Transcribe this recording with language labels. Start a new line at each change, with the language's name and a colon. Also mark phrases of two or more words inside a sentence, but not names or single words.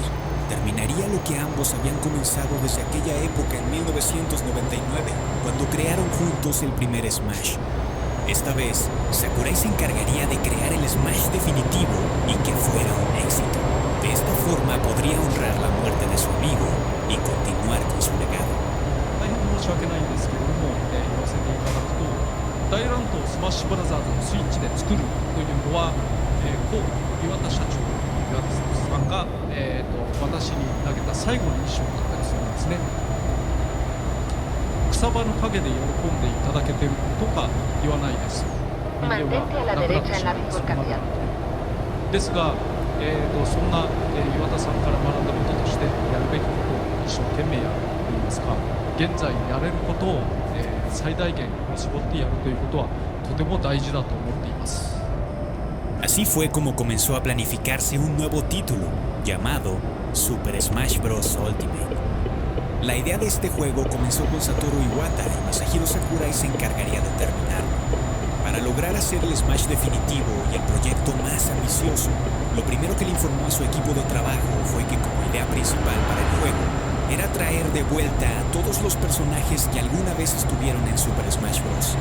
Spanish: Terminaría lo que ambos habían comenzado desde aquella época en 1999, cuando crearon juntos el primer Smash. Esta vez, Sakurai se encargaría de crear el Smash definitivo y que fuera un éxito. De esta forma podría honrar la muerte de su amigo y continuar con su legado.
Japanese: 大変申し訳ないんですけれども、言わせていただくと、大乱闘スマッシュブラザーズをスイッチで作るというのは、高岩田社長岩田さんが、私に投げた最後のミッションだったりするんですね。草場の陰で喜んでいただけてるとか言わないです。人間はなくなってしまいます。ですが、そんな、岩田さんから学んだこととしてやるべきことを一生懸命やるといいますか、現在やれることを、最大限絞ってやるということはとても大事だと思っています。
Spanish: Así fue como comenzó a planificarse un nuevo título, llamado Super Smash Bros. Ultimate. La idea de este juego comenzó con Satoru Iwata y Masahiro Sakurai se encargaría de terminarlo. Para lograr hacer el Smash definitivo y el proyecto más ambicioso, lo primero que le informó a su equipo de trabajo fue que como idea principal para el juego era traer de vuelta a todos los personajes que alguna vez estuvieron en Super Smash Bros.